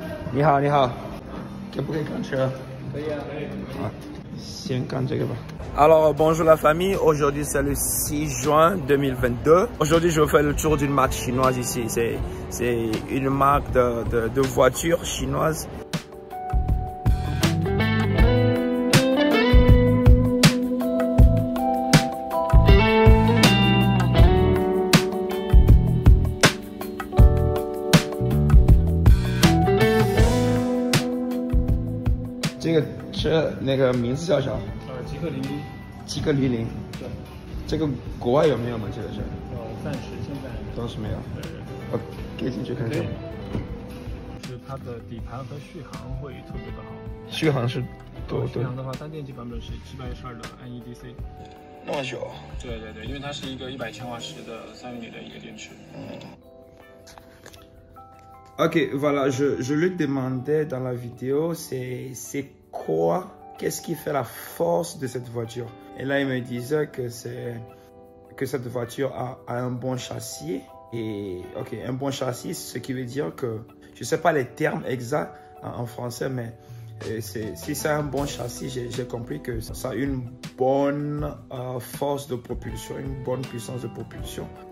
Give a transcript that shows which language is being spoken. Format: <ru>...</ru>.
<zh>你好，你好，可不可以看车？可以啊，可以。啊，先看这个吧。</zh> <fr>Alors, bonjour la famille. Aujourd'hui, c'est le 6 juin 2022. Aujourd'hui, je vous fais le tour d'une marque chinoise ici. C'est une marque de voitures chinoise.</fr> <zh>这个车那个名字叫啥？极客00。极客00。对。这个国外有没有吗？这个车？暂时现在都是没有。对。我可以进去看看。是它的底盘和续航会特别的好。续航是多？续航的话，单电机版本是712的 NEDC。那么久？对，因为它是一个100千瓦时的3元锂的一个电池。</zh> <fr>Ok, voilà, je lui demandais dans la vidéo, c'est quoi, qu'est-ce qui fait la force de cette voiture? Et là, il me disait que cette voiture a un bon châssis. Et ok, un bon châssis, ce qui veut dire que, je ne sais pas les termes exacts en français, mais si c'est un bon châssis, j'ai compris que ça a une bonne force de propulsion, une bonne puissance de propulsion.</fr>